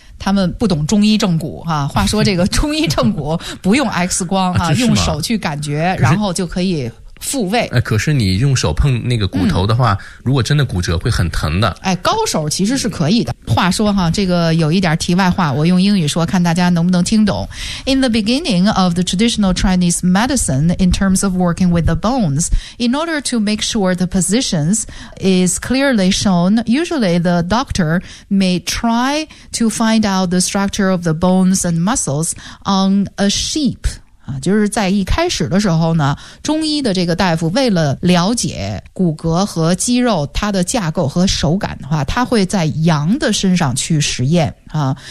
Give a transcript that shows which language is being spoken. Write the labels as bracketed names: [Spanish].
[Chinese] 他们不懂中医正骨哈、啊。话说这个中医正骨不用 X 光啊，用手去感觉，然后就可以复位。哎，可是你用手碰那个骨头的话，如果真的骨折会很疼的。哎，高手其实是可以的。话说哈，这个有一点题外话，我用英语说，看大家能不能听懂。 [English] In the beginning of the traditional Chinese medicine, in terms of working with the bones, in order to make sure the positions is clearly shown, usually the doctor may try to find out the structure of the bones and muscles on a sheep. [Chinese] 啊，就是在一开始的时候呢，中医的这个大夫为了了解骨骼和肌肉它的架构和手感的话，他会在羊的身上去实验啊。